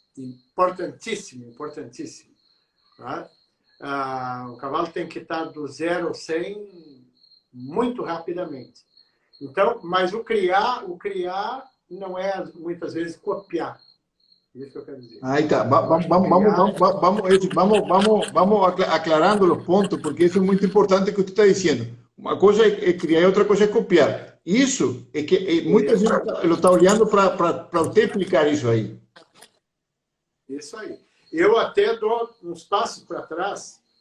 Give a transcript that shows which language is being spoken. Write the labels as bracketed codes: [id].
[pt] Importantíssimo. Tá? O cavalo tem que estar do 0 ao 100 muito rapidamente. Então, mas o criar não é muitas vezes copiar. Isso que eu quero dizer. [es] Ahí está. Vamos aclarando los puntos, porque eso es muy importante que usted está diciendo. Una cosa es criar y otra cosa es copiar. Y eso es que mucha gente lo está [pt] olhando [es] para usted explicar eso ahí. [pt] Isso aí. Eu até dou uns passos para trás